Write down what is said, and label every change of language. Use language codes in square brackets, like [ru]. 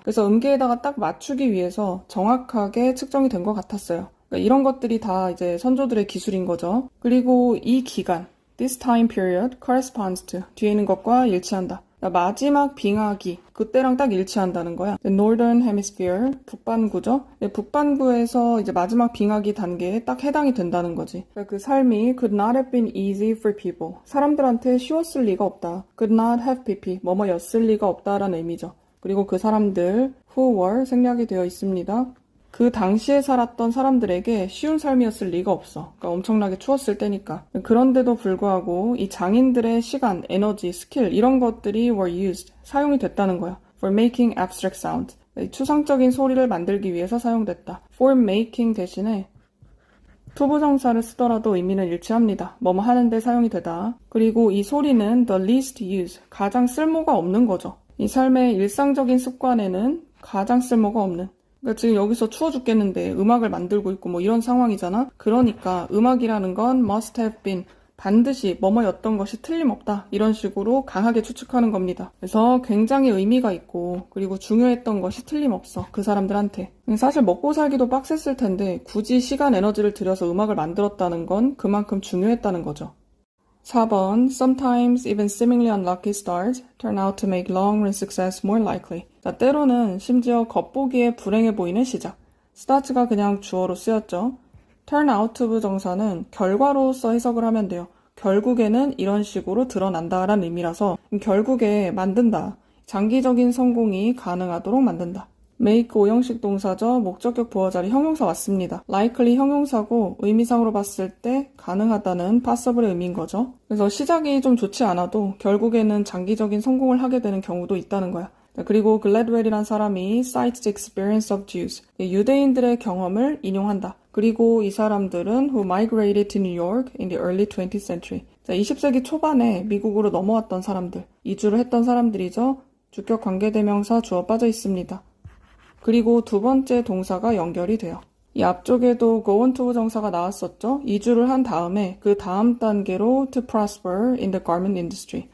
[ko] 그래서 음계에다가 딱 맞추기 위해서 정확하게 측정이 된 것 같았어요. 그러니까 이런 것들이 다 이제 선조들의 기술인 거죠. 그리고 이 기간, [en] this time period corresponds to [ko] 뒤에 있는 것과 일치한다. 마지막 빙하기, 그때랑 딱 일치한다는 거야. The Northern Hemisphere, 북반구죠. 북반구에서 이제 마지막 빙하기 단계에 딱 해당이 된다는 거지. 그 삶이 [en] could not have been easy for people. [ko] 사람들한테 쉬웠을 리가 없다. could not have pp, 뭐뭐였을 리가 없다라는 의미죠. 그리고 그 사람들 who were 생략이 되어 있습니다. 그 당시에 살았던 사람들에게 쉬운 삶이었을 리가 없어. 그러니까 엄청나게 추웠을 때니까. 그런데도 불구하고 이 장인들의 시간, 에너지, 스킬 이런 것들이 [en] were used, [ko] 사용이 됐다는 거야. [en] For making abstract sound. [ko] 추상적인 소리를 만들기 위해서 사용됐다. For making 대신에 투부정사를 쓰더라도 의미는 일치합니다. 뭐뭐 하는데 사용이 되다. 그리고 이 소리는 [en] the least use, [ko] 가장 쓸모가 없는 거죠. 이 삶의 일상적인 습관에는 가장 쓸모가 없는. 그러니까 지금 여기서 추워 죽겠는데 음악을 만들고 있고 뭐 이런 상황이잖아. 그러니까 음악이라는 건 must have been, 반드시 뭐뭐였던 것이 틀림없다. 이런 식으로 강하게 추측하는 겁니다. 그래서 굉장히 의미가 있고 그리고 중요했던 것이 틀림없어. 그 사람들한테. 사실 먹고 살기도 빡셌을 텐데 굳이 시간 에너지를 들여서 음악을 만들었다는 건 그만큼 중요했다는 거죠. [en] 4번 Sometimes even seemingly unlucky starts turn out to make long-run success more likely. [ko] 자, 때로는 심지어 겉보기에 불행해 보이는 시작. start가 그냥 주어로 쓰였죠. turn out to 부정사는 결과로서 해석을 하면 돼요. 결국에는 이런 식으로 드러난다라는 의미라서 결국에 만든다. 장기적인 성공이 가능하도록 만든다. make 오형식 동사죠. 목적격 보어자리 형용사 왔습니다. likely 형용사고 의미상으로 봤을 때 가능하다는 possible의 의미인 거죠. 그래서 시작이 좀 좋지 않아도 결국에는 장기적인 성공을 하게 되는 경우도 있다는 거야. 그리고 글래드웰이란 사람이 [en] cites the experience of Jews, [ko] 유대인들의 경험을 인용한다. 그리고 이 사람들은 [en] who migrated to New York in the early 20th century. [ko] 20세기 초반에 미국으로 넘어왔던 사람들, 이주를 했던 사람들이죠. 주격 관계대명사 주어 빠져 있습니다. 그리고 두 번째 동사가 연결이 돼요. 이 앞쪽에도 go on to 부정사가 나왔었죠. 이주를 한 다음에 그 다음 단계로 [en] to prosper in the garment industry.